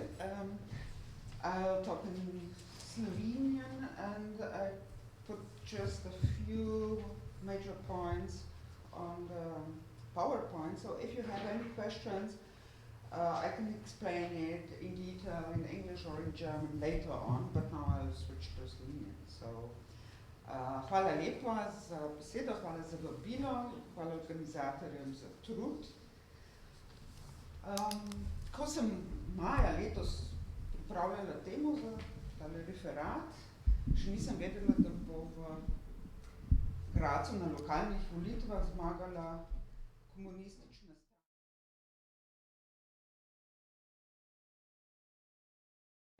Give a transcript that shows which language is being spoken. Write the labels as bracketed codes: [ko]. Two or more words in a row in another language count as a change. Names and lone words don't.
[en] I'll talk in Slovenian, and I put just a few major points on the PowerPoint. So if you have any questions, I can explain it in detail in English or in German later on, but now I'll switch to Slovenian. So, [sl] hvala lepa za besedo, hvala za vabilo, hvala organizatorjem za trud. Ko sem maja letos pripravljala temo za tale referat, še nisem vedela, da bo v Gradcu na lokalnih volitvah zmagala komunistična stranka.